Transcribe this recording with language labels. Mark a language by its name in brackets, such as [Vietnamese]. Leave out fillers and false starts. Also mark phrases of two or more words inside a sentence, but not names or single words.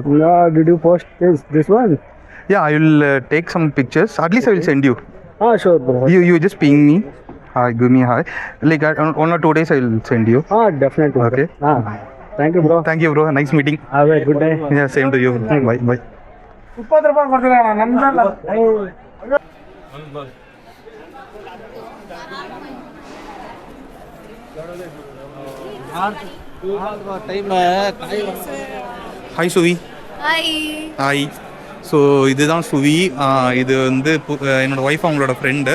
[English] Did you post this one? Yeah, I will take some pictures. At least I will send you. Sure bro. You just ping me. Hi, give me hi. Like 1 or 2 days I will send you. Definitely. Okay. Thank you bro. Thank you bro. Nice meeting. Have a good day. Yeah, same to you. Bye. [Kannada] 20 ರೂಪಾಯಿ ಕೊಡ್ತೀರಾ ನಮ್ದಲ್ಲ? [Tamil] ஹாய் சுவி. ஹாய். ஹாய். ஸோ இதுதான் சுவி. இது வந்து என்னோடய ஒய்ஃப் அவங்களோட ஃப்ரெண்டு.